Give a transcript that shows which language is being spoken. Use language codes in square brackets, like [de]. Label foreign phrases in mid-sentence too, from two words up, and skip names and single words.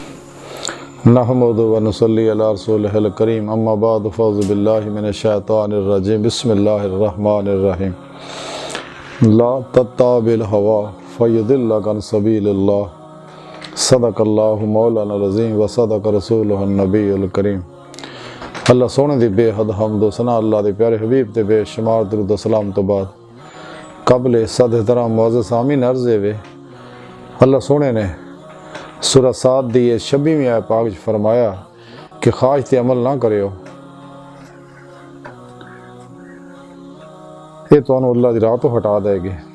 [ar] نحمده ونصلي على رسوله الكريم أما بعد فأعوذ بالله من الشيطان الرجيم بسم الله الرحمن الرحيم. لا تتبع الهوى فيضلك عن سبيل الله صدق الله مولانا العظيم وصدق رسوله النبي الكريم. [pa] اللہ سوہنے دی بے حد حمد و ثنا اللہ دے پیارے حبیب تے بے شمار درود و سلام تو بعد قبل صد احترام معزز آمین عرض وے اللہ سوہنے نے سورہ ص دی 26ویں آیت پاک فرمایا کہ خواہش تے عمل نہ کریو، یہ تو اللہ دی راہ تو ہٹا دیگی.